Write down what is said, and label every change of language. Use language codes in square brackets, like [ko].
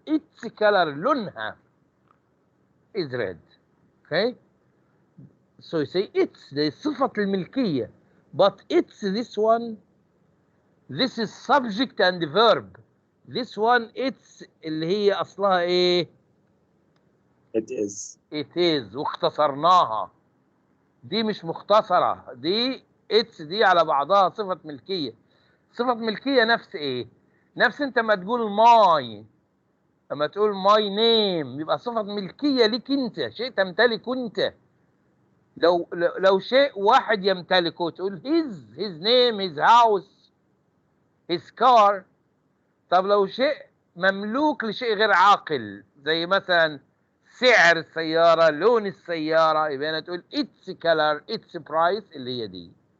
[en] Its color لونها is red. Okay, so you say it's the [ar] صفة الملكية, [en] but it's this one. This is subject and verb. This one it's [ar] اللي هي أصلها إيه؟ [en] It is. It is واختصرناها. [ar] دي مش مختصرة. دي it's دي على بعضها صفة ملكية. صفة ملكية نفس إيه؟ نفس أنت ما تقول my. لما تقول my name يبقى صفة ملكية ليك أنت. شيء تمتلكه أنت. لو شيء واحد يمتلكه تقول [en] his name, his house, his car. [ar] طب لو شيء مملوك لشيء غير عاقل زي مثلا سعر السيارة، لون السيارة، يبقى أنا تقول [en] its color, its price [ar] اللي هي دي.